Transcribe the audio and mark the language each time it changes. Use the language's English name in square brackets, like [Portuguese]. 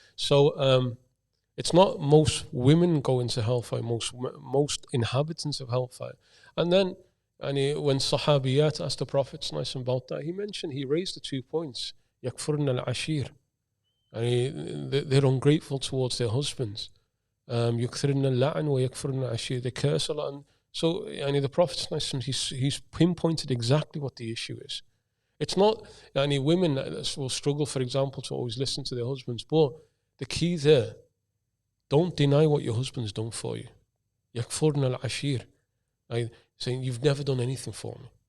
[English] So it's not most women go into hellfire, most inhabitants of hellfire. And then when Sahabiyat asked the Prophet about that, he raised the 2 points. [Arabic] Yakfurna al-ashir. [English] They're ungrateful towards their husbands. [Arabic] يكثرن اللعن ويكفرن العشير. [English] They curse a lot. And so the Prophet, he's pinpointed exactly what the issue is. It's not women will struggle, for example, to always listen to their husbands, but the key there, don't deny what your husband's done for you. [Arabic] يكفرن العشير, [English] saying you've never done anything for me.